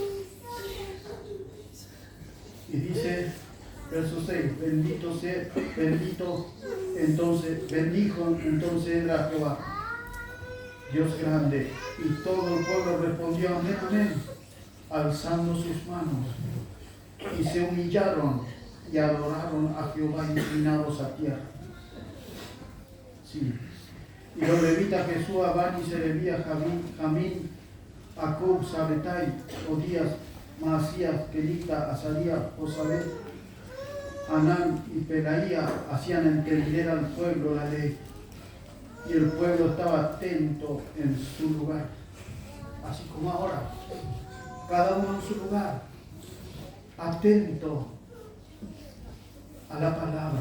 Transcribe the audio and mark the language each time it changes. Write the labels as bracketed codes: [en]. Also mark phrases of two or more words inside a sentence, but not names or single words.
[es] Y dice, verso 6, bendijo entonces era Jehová, Dios grande, y todo el pueblo respondió amén, amén, alzando sus manos, y se humillaron y adoraron a Jehová inclinados a tierra. Sí. Y los levitas Jesúa, Bani, Serebía, Jamín, Acub, Sabetai, Odías, Maasías, Kelita, Azarías, Josabet, Anán y Pelaía hacían entender al pueblo la ley. Y el pueblo estaba atento en su lugar. Así como ahora. Cada uno en su lugar. Atento a la palabra.